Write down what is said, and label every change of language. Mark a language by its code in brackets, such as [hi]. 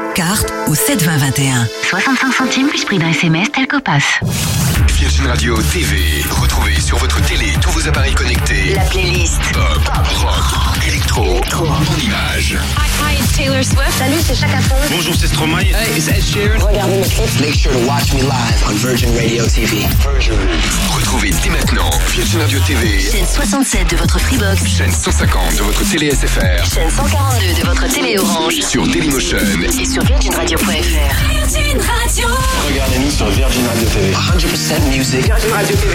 [fr] CARTE au 72021. 65 centimes plus prix d'un SMS tel qu'OPAS. Virgin Radio TV. Retrouvez sur votre télé tous vos appareils connectés. La playlist. Pop, rock, électro, en image. [en] Hi, it's Taylor Swift. [fr] Salut, c'est Chaka Khan. Bonjour, c'est Stromae. [en] Hey, it's Ed Sheeran. [fr] Regardez le clip. [en] Make sure to watch me live on Virgin Radio TV. Virgin. [fr] Retrouvez dès maintenant Virgin Radio TV. Chaîne 67 de votre Freebox. Chaîne 150 de votre télé SFR. Chaîne 142 de votre télé Orange. Sur Dailymotion. Et sur virginradio.fr. Virgin Radio. Regardez-nous sur Virgin Radio TV. 100%